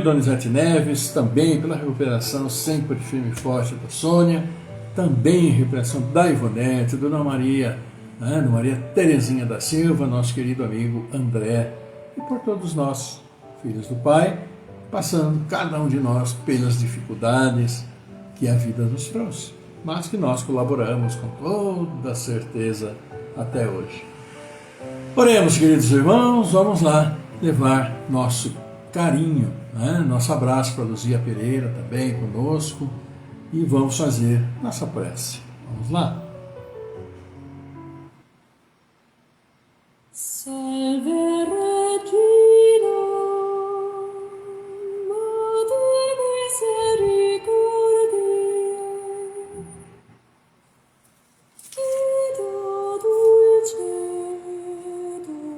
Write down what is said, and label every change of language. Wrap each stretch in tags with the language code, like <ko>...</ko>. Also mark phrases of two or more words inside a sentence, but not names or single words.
<pt>Donizete Neves, também pela recuperação sempre firme e forte da Sônia, também recuperação da Ivonete, Dona Maria, Dona Maria Terezinha da Silva, nosso querido amigo André, e por todos nós, filhos do Pai, passando cada um de nós pelas dificuldades que a vida nos trouxe, mas que nós colaboramos com toda certeza até hoje. Oremos, queridos irmãos, vamos lá levar nosso carinho, nosso abraço para Luzia Pereira também conosco, e vamos fazer nossa prece. Vamos lá?</pt> <la>Salve Regina, Mater misericordiae, qui da dulcedo</la>